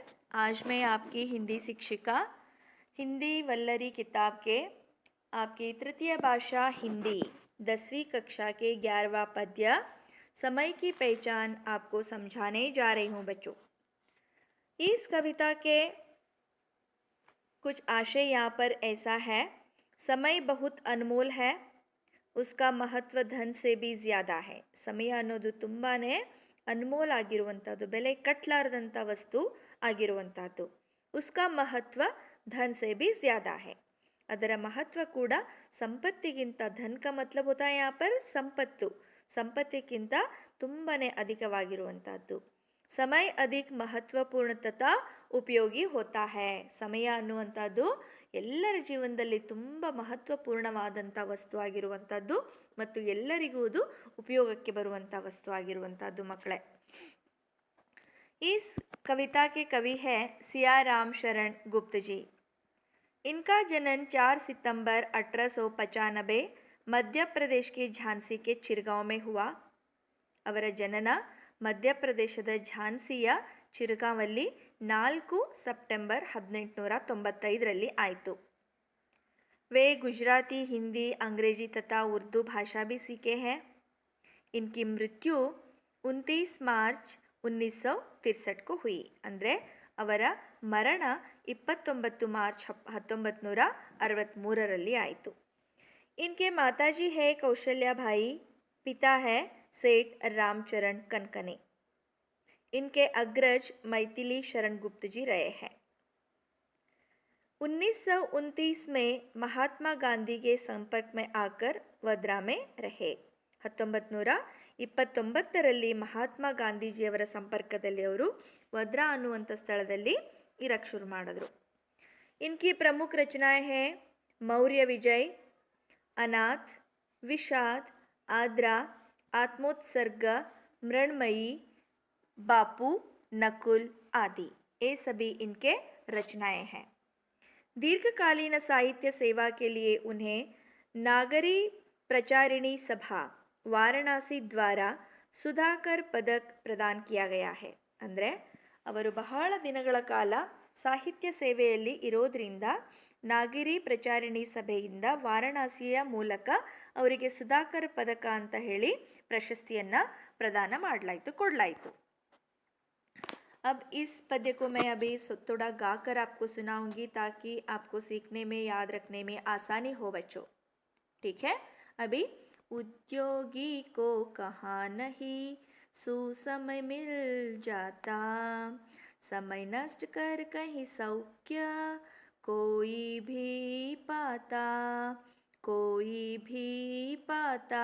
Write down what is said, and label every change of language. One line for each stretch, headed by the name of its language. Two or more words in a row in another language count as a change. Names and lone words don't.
Hindi: आज मैं आपकी हिंदी शिक्षिका हिंदी वल्लरी किताब के आपकी तृतीय भाषा हिंदी 10वीं कक्षा के 11वां पद्य समय की पहचान आपको समझाने जा रही हूँ बच्चों। इस कविता के कुछ आशय यहाँ पर ऐसा है। समय बहुत अनमोल है, उसका महत्व धन से भी ज़्यादा है।
Kannada: ಸಮಯ ಅನ್ನೋದು ತುಂಬಾನೇ ಅನ್ಮೋಲ್ ಆಗಿರುವಂಥದ್ದು, ಬೆಲೆ ಕಟ್ಟಲಾರದಂಥ ವಸ್ತು ಆಗಿರುವಂಥದ್ದು.
Hindi: उसका महत्व धन से भी ज़्यादा है.
Kannada: ಅದರ ಮಹತ್ವ ಕೂಡ ಸಂಪತ್ತಿಗಿಂತ, ಧನ್
Hindi: का मतलब होता है यहाँ पर
Kannada: ಸಂಪತ್ತು, ಸಂಪತ್ತಿಗಿಂತ ತುಂಬಾನೇ ಅಧಿಕವಾಗಿರುವಂಥದ್ದು.
Hindi: ಸಮಯ अधिक महत्वपूर्ण तथा ಉಪಯೋಗಿ होता है.
Kannada: ಸಮಯ ಅನ್ನುವಂಥದ್ದು ಎಲ್ಲರ ಜೀವನದಲ್ಲಿ ತುಂಬ ಮಹತ್ವಪೂರ್ಣವಾದಂಥ ವಸ್ತು ಆಗಿರುವಂಥದ್ದು ಮತ್ತು ಎಲ್ಲರಿಗೂ ಅದು ಉಪಯೋಗಕ್ಕೆ ಬರುವಂಥ ವಸ್ತು ಆಗಿರುವಂಥದ್ದು ಮಕ್ಕಳೇ.
Hindi: इस कविता के कवि है सियाराम शरण गुप्त जी. इनका जन्म 4 सितंबर 1895 मध्य प्रदेश के झांसी के चिरगांव में हुआ.
Kannada: ಅವರ ಜನನ ಮಧ್ಯಪ್ರದೇಶದ ಝಾನ್ಸಿಯ ಚಿರಗಾಂವಲ್ಲಿ 4 ಸೆಪ್ಟೆಂಬರ್ 1895 ಆಯಿತು.
Hindi: वे गुजराती, हिंदी, अंग्रेजी तथा उर्दू भाषा भी सीखे हैं. इनकी मृत्यु 29 मार्च 1963 को हुई.
Kannada: ಅಂದರೆ ಅವರ ಮರಣ 29 ಮಾರ್ಚ್ 1963 ಆಯಿತು.
Hindi: इनके माताजी है कौशल्या भाई, पिता है सेठ रामचरण कनकने. इनके अग्रज मैथिली शरण गुप्त जी रहे हैं. 1929 में महात्मा गांधी के संपर्क में आकर वद्रा में रहे.
Kannada: 1929ರಲ್ಲಿ ಮಹಾತ್ಮ ಗಾಂಧೀಜಿಯವರ ಸಂಪರ್ಕದಲ್ಲಿ ಅವರು ವದ್ರಾ ಅನ್ನುವಂಥ ಸ್ಥಳದಲ್ಲಿ ಇರಕ್ಕೆ ಶುರು ಮಾಡಿದ್ರು.
Hindi: इनकी प्रमुख रचनाएं हैं मौर्य विजय, अनाथ, विषाद, आद्रा, आत्मोत्सर्ग, मृण्मयी, बापू, नकुल आदि. ये सभी इनके रचनाएं हैं. दीर्घकालीन साहित्य सेवा के लिए उन्हें नागरी प्रचारिणी सभा वाराणसी द्वारा सुधाकर पदक प्रदान किया गया है.
Kannada: ಅಂದರೆ ಅವರು ಬಹಳ ದಿನಗಳ ಕಾಲ ಸಾಹಿತ್ಯ ಸೇವೆಯಲ್ಲಿ ಇರೋದ್ರಿಂದ ನಾಗರಿ ಪ್ರಚಾರಿಣಿ ಸಭೆಯಿಂದ ವಾರಾಣಸಿಯ ಮೂಲಕ ಅವರಿಗೆ ಸುಧಾಕರ್ ಪದಕ ಅಂತ ಹೇಳಿ ಪ್ರಶಸ್ತಿಯನ್ನು ಪ್ರದಾನ ಕೊಡಲಾಯಿತು.
Hindi: अब इस पद्य को मैं अभी थोड़ा गाकर आपको सुनाऊंगी ताकि आपको सीखने में, याद रखने में आसानी हो बच्चों. ठीक है. अभी उद्योगी को कहाँ नहीं सुसमय मिल जाता, समय नष्ट कर कहीं सौख्य कोई भी पाता, कोई भी पाता.